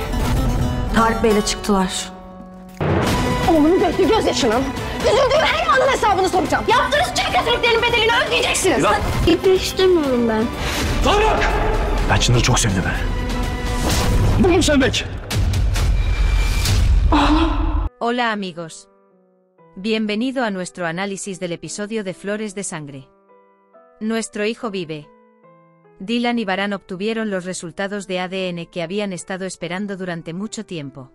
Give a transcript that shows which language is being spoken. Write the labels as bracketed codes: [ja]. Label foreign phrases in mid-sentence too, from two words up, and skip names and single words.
[tr] Tarık Bey'le çıktılar. Oğlumun döktüğü gözyaşının, üzüldüğüm her anın hesabını soracağım. Yaptığınız tüm kötülüklerin bedelini ödeyeceksiniz. Gitmek istemiyorum ben. Tarık! Ben Çınar'ı çok sevdim. Bunu mu sevmek? [es] Hola amigos. Bienvenido a nuestro análisis del episodio de Flores de Sangre. Nuestro hijo vive. Dylan y Baran obtuvieron los resultados de ADN que habían estado esperando durante mucho tiempo.